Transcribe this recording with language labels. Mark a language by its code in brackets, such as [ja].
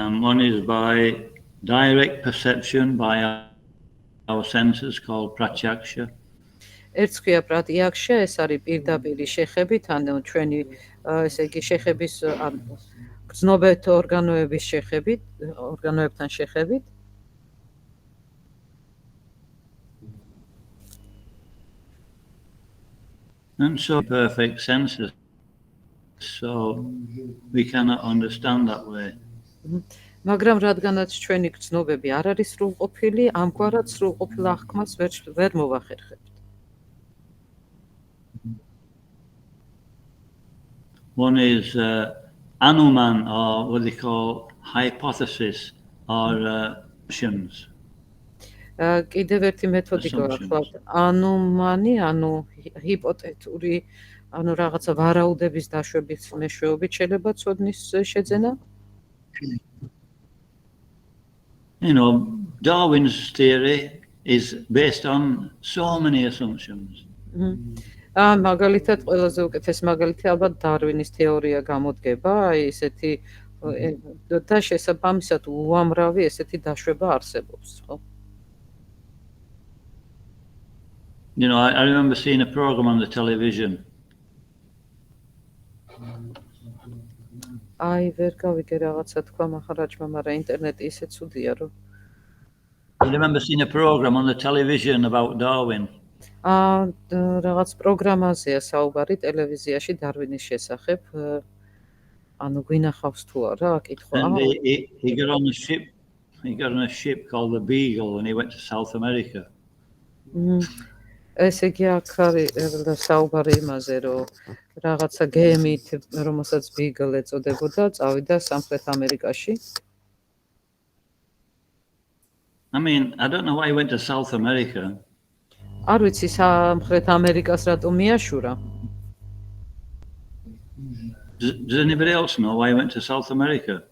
[en] One is by direct perception by our senses called pratyaksha. [ka] ერთს ქვია პრატიაქშა, ეს არის პირდაპირი შეხებით, ანუ ჩვენი ესე იგი შეხების გრძნობეთ ორგანოებთან შეხებით. [en] And so perfect senses. So we cannot understand that way. [ka] მაგრამ რადგანაც ჩვენი გრძნობები არ არის სრულყოფილი, ამგვარად სრულყოფილ აღქმას ვერ მოვახერხებთ. [en] One is anuman, or what they call hypothesis, or assumptions. [ka] კიდევ ერთი მეთოდი გვაქვს, ანუმანი, ანუ ჰიპოთეტური, ანუ რაღაცა ვარაუდების დაშვების მეშვეობით შეიძლება ცოდნის შეძენა. [en] Darwin's theory is based on so many assumptions. [ka] მაგალითად ყველაზე უკეთეს მაგალითი ალბათ დარვინის თეორია გამოდგება, ისეთი და შესაბამისად უამრავი ესეთი დაშვება არსებობს, ხო? [en] You know, I remember seeing a program on the television. [ka] აი ვერ გავიგე რაღაცა თქვა მახარაჯმა, მაგრამ ინტერნეტი ისე ცუდია, რომ [en] I remember seeing a program on the television about Darwin. [ka] რაღაც პროგრამაზეა საუბარი ტელევიზიაში დარვინის შესახებ. ანუ გვინახავს თუ არა, აკითხვა. [en] And he got on a ship. He got on a ship called the Beagle and he went to South America. [ka] ესე იგი აქ არის საუბარი იმაზე, რომ რაღაცა გემით, რომელსაც Beagle ეწოდებოდა, წავიდა სამხრეთ ამერიკაში. [en] I mean, I don't know why he went to South America. [ka] არ ვიცი სამხრეთ ამერიკას რატომ მიაშურა. [en] Does anybody else know why he went to South America?